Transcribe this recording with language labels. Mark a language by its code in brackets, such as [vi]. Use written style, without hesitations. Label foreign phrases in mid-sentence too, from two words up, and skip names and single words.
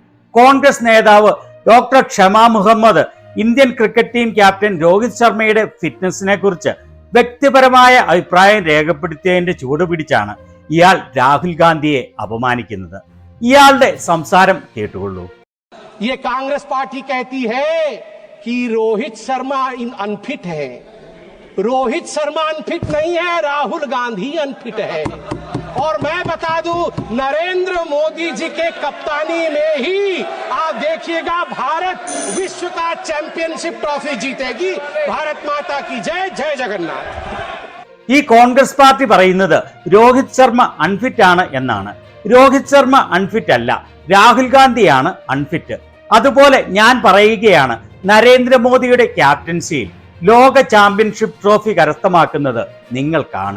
[ml] കോൺഗ്രസ് നേതാവ് ഡോക്ടർ ഷമാ മുഹമ്മദ് ഇന്ത്യൻ ക്രിക്കറ്റ് ടീം ക്യാപ്റ്റൻ രോഹിത് ശർമ്മയുടെ ഫിറ്റ്നസിനെ കുറിച്ച് വ്യക്തിപരമായ അഭിപ്രായം രേഖപ്പെടുത്തിയതിന്റെ ചൂടുപിടിച്ചാണ് ഇയാൾ രാഹുൽ ഗാന്ധിയെ അപമാനിക്കുന്നത്. ഇയാളുടെ സംസാരം കേട്ടുകൊള്ളൂ. [hi] ये कांग्रेस पार्टी कहती है कि रोहित शर्मा अनफिट है. रोहित शर्मा अनफिट नहीं है, राहुल गांधी अनफिट है. और मैं बता दूं, नरेंद्र मोदी जी के कप्तानी में ही आप देखिएगा भारत विश्व का चैंपियनशिप ट्रॉफी जीतेगी. भारत माता की जय. जय जगन्नाथ. [ml] ഈ കോൺഗ്രസ് പാർട്ടി പറയുന്നത് രോഹിത് ശർമ്മ അൺഫിറ്റ് ആണ് എന്നാണ്. രോഹിത് ശർമ്മ അൺഫിറ്റ് അല്ല, രാഹുൽ ഗാന്ധിയാണ് അൺഫിറ്റ്. അതുപോലെ ഞാൻ പറയുകയാണ്, നരേന്ദ്രമോദിയുടെ ക്യാപ്റ്റൻസിയിൽ ലോക ചാമ്പ്യൻഷിപ്പ് ട്രോഫി കരസ്ഥമാക്കുന്നത് നിങ്ങൾ കാണും.